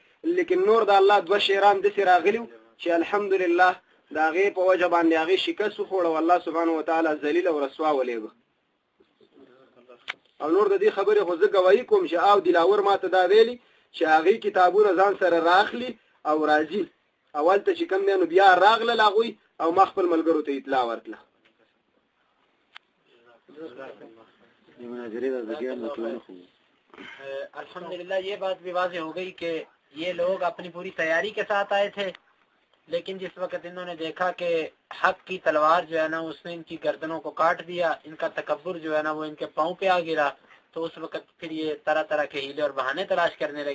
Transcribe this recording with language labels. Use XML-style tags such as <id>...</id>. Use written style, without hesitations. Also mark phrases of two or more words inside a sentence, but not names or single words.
<ps>لیکن نور د الله 2 شیران داسې راغلي چې الحمدلله د هغې په وجه باندې هغې شکست وخوړ او الله سبحانه وتعالی ذلیل او رسوا ولېږه. او نور د دې خبرې خو زه ګواهي کوم چې او دلاور ما ته دا ویلي چې هغې کتابونه ځان سره راخلي او راځي اول ته چې کوم دی نو بیا راغلل هغوی او ما خپل ملګرو ته اطلاع ورکړه.</ps> <ur>الحمدللہ یہ بات بھی واضح ہو گئی کہ یہ لوگ اپنی پوری تیاری کے ساتھ آئے تھے، لیکن جس وقت انہوں نے دیکھا کہ حق کی تلوار جو ہے نا اس نے ان کی گردنوں کو کاٹ دیا، ان کا تکبر جو ہے نا وہ ان کے پاؤں پہ آ گرا، تو اس وقت پھر یہ طرح طرح کے ہیلے اور بہانے تلاش کرنے لگے.</ur>